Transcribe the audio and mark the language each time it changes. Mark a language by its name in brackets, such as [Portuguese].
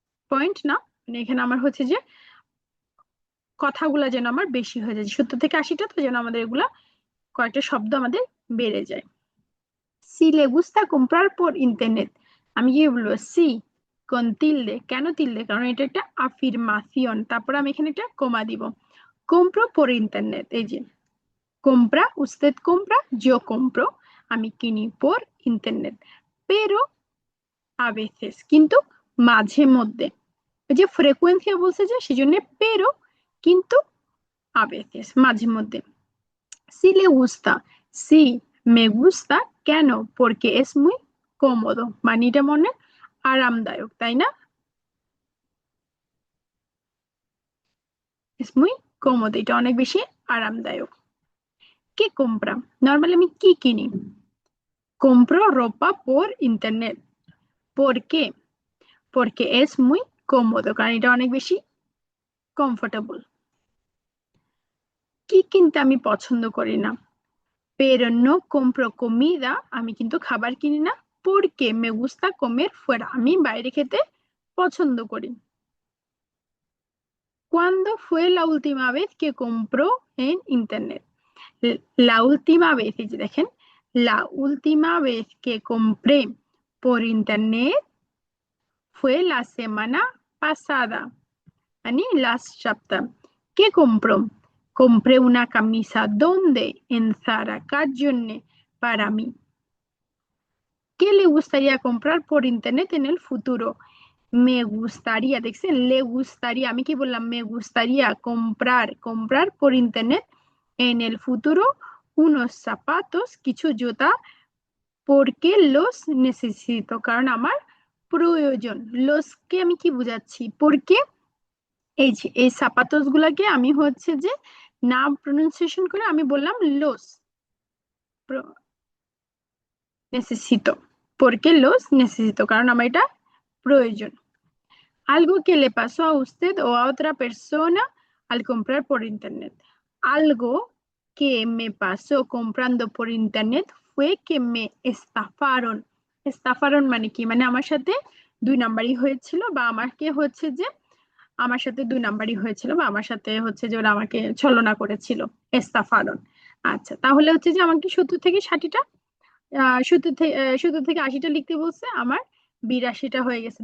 [Bangla] Point না, মানে এখানে আমার হচ্ছে যে কথাগুলো যেন আমার বেশি হয়ে যায়, 70 থেকে 80টা, তো যেন আমাদের এগুলা কয়েকটা শব্দ আমাদের বেড়ে যায়। [Spanish] si le gusta comprar por internet, [Bangla] আমি কি বলবো, [Spanish] সি কোন তিলদে, [Bangla] কেন তিলদে, কারণ এটা একটা আফিরমাসিয়ন, তারপর আমি এখানে একটা কমা দিব। [Spanish] compro por internet, [Bangla] এই যে [Spanish] compra, usted compra, yo compro, [Bangla] আমি কিনি [Spanish] por internet, pero a veces, [Bangla] কিন্তু মাঝে মধ্যে। ওই যে ফ্রিকোয়েন্সি বলছে যে সেজন্য pero, কিন্তু [Spanish] a veces [Bangla] মাঝে মধ্যে। [Spanish] si le gusta, si me gusta, [Bangla] কেন, [Spanish] porque es muy cómodo, [Bangla] মানে এটা মনে আরামদায়ক, তাই না? [Spanish] es muy cómodo, [Bangla] এটা অনেক বেশি আরামদায়ক। [Spanish] ¿Qué compra? [Bangla] নর্মালি আমি কি কিনি? [Spanish] Compro ropa por internet. ¿Por qué? Porque es muy cómodo, [Bangla] কারণ এটা অনেক বেশি কমফোর্টেবল। কি কিনতে আমি পছন্দ করি না? [Spanish] Pero no compro comida, [Bangla] আমি কিন্তু খাবার কিনি না, [Spanish] porque me gusta comer fuera, [Bangla] আমি বাইরে খেতে পছন্দ করি। [Spanish] ¿Cuándo fue la última vez que compró en internet? La última vez, [Bangla] এই যে দেখেন, [Spanish] la última vez que compré por internet fue la semana pasada, [Bangla] মানে last সপ্তাহ। [Spanish] ¿Qué compró? Compré una camisa, ¿dónde? En Zara, [Bangla] কার জন্যে? [Spanish] Para mí. ¿Qué le gustaría comprar por internet en el futuro? Me gustaría, [Bangla] দেখছেন, [Spanish] le gustaría, [Bangla] আমি কি বললাম? [Spanish] Me gustaría comprar por internet en el futuro unos zapatos, [Bangla] কিছু জুতা, [Spanish] porque los necesito, [Bangla] কারণ আমার প্রয়োজন। los কে আমি কি বুঝাচ্ছি? porque এই যে এই zapatos গুলাকে আমি হচ্ছে যে নাম প্রনাউন্সিয়েশন করে আমি বললাম [Spanish] los necesito, porque los necesito, [Bangla] কারণ আমার এটা প্রয়োজন। [Spanish] Algo que le pasó a usted o a otra persona al comprar por internet. Algo que me pasó comprando por internet fue que me estafaron. [Bangla] estafaron মানে কি? মানে আমার সাথে দুই নাম্বারই হয়েছিল, বা আমাকে হচ্ছে যে আমার সাথে দুই নাম্বারই হয়েছিল, বা আমার সাথে হচ্ছে যে ওরা আমাকে ছলনা করেছিল। estafaron। আচ্ছা, তাহলে হচ্ছে যে আমাকে 70 থেকে 60টা 70 থেকে 80টা লিখতে বলছে, আমার 82টা হয়ে গেছে।